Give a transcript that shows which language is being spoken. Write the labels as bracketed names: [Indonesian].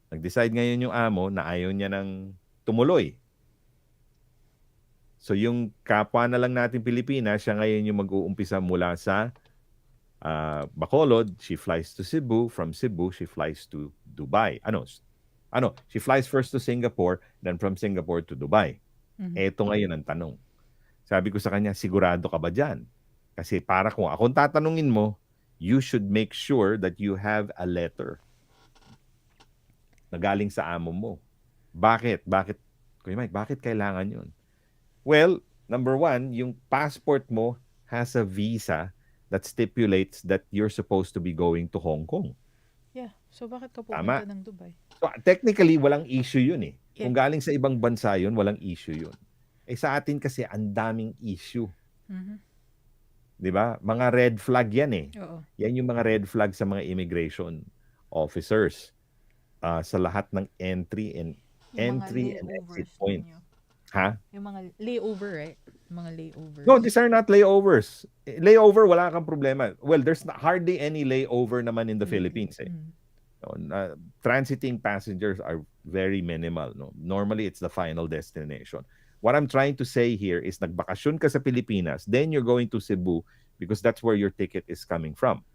[Filipino] Nag-decide ngayon yung amo na ayaw niya ng tumuloy. So yung kapwa na lang natin Pilipinas, siya ngayon yung mag-uumpisa mula sa Bacolod. [English] She flies to Cebu. From Cebu, she flies to Dubai. She flies first to Singapore, then from Singapore to Dubai. Mm-hmm. [Filipino] Eto ngayon ang tanong. Sabi ko sa kanya, sigurado ka ba dyan? Kasi para kung akong tatanungin mo, [English] you should make sure that you have a letter [Filipino] na galing sa amo mo. Bakit? Kuya Mike, bakit kailangan yun? [English] Well, number one, [Filipino] yung passport mo [English] has a visa that stipulates that you're supposed to be going to Hong Kong. Yeah. [Filipino] So bakit ka pupunta ng Dubai? So technically, walang issue yun [English] Yeah. [Filipino] Kung galing sa ibang bansa yun, walang issue yun. Sa atin kasi, ang daming issue. Mm-hmm. Di ba? Mga red flag yan Oo. Yan yung mga red flag sa mga immigration officers sa lahat ng entry and exit point. Ha? Yung mga layover, right? Mga layovers. [English] No, these are not layovers. Layover, [Filipino] wala kang problema. [English] Well, there's hardly any layover naman in the Philippines. Transiting passengers are very minimal. No? Normally, it's the final destination. What I'm trying to say here is [Filipino] nagbakasyon ka sa Pilipinas, [English] then you're going to Cebu because that's where your ticket is coming from.